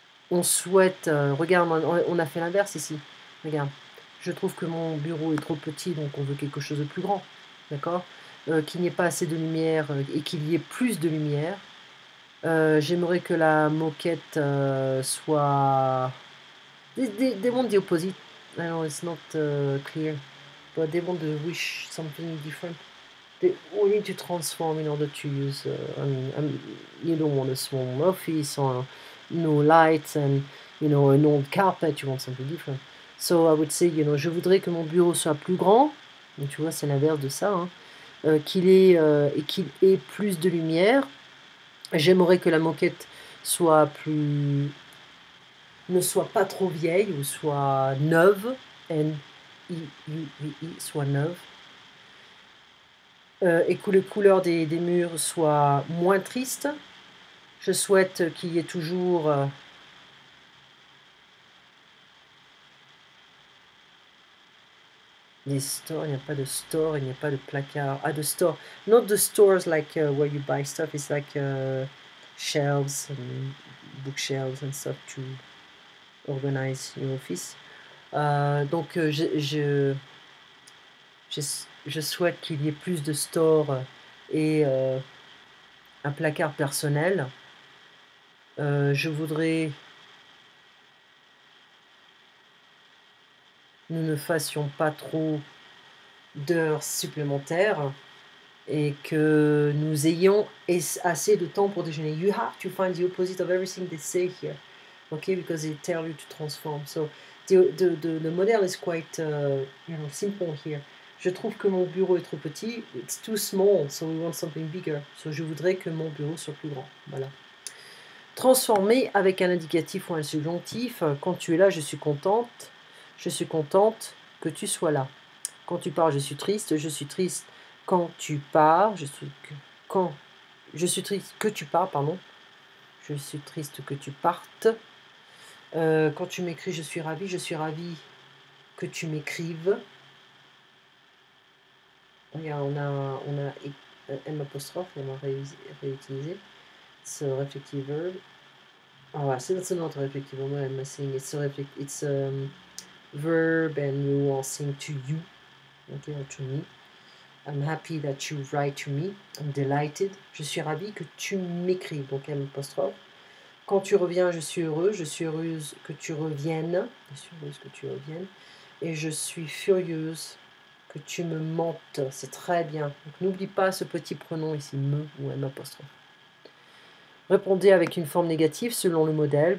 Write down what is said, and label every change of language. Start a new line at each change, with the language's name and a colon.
French: On souhaite... regarde, on a fait l'inverse ici. Regarde. Je trouve que mon bureau est trop petit, donc on veut quelque chose de plus grand. D'accord? Qu'il n'y ait pas assez de lumière et qu'il y ait plus de lumière. J'aimerais que la moquette soit...
English: They want the opposite. I know it's not clear. But they want to wish something different. We need to transform in order to use... you don't want a small office or no lights and, an old carpet. You want something different. So I would say,
French: je voudrais que mon bureau soit plus grand. Donc, tu vois, c'est l'inverse de ça. Hein. Qu'il ait plus de lumière. J'aimerais que la moquette soit ne soit pas trop vieille ou soit neuve, N-I-U-V-I, soit neuve. Et que les couleurs des murs soient moins tristes. Je souhaite qu'il y ait toujours des stores. Il n'y a pas de store, il n'y a pas de placard. Ah, de store.
English: Not the stores like where you buy stuff. It's like shelves and bookshelves and stuff to organize your office.
French: Donc je souhaite qu'il y ait plus de stores et un placard personnel. Je voudrais nous ne fassions pas trop d'heures supplémentaires et que nous ayons assez de temps pour déjeuner.
English: You have to find the opposite of everything they say here, okay? Because they tell you to transform. So the model is quite simple here.
French: Je trouve que mon bureau est trop petit.
English: It's too small, so we want something bigger.
French: So je voudrais que mon bureau soit plus grand. Voilà. Transformer avec un indicatif ou un subjonctif. Quand tu es là, je suis contente. Je suis contente que tu sois là. Quand tu pars, je suis triste. Je suis triste quand tu pars. Je suis triste que tu pars, pardon. Je suis triste que tu partes. Quand tu m'écris, je suis ravie. Je suis ravie que tu m'écrives. Regarde, on a M apostrophe, on va réutiliser.
English: It's a reflective verb. Oh, actually, that's not a reflective verb. What am I saying? It's a verb, and you are saying to you, okay, or to me. I'm happy that you write to me. I'm delighted.
French: Je suis ravie que tu m'écrives. Donc, M apostrophe. Quand tu reviens, je suis heureux. Je suis heureuse que tu reviennes. Je suis heureuse que tu reviennes. Et je suis furieuse que tu me mentes. C'est très bien. Donc, n'oublie pas ce petit pronom ici, me ou M apostrophe. Répondez avec une forme négative selon le modèle.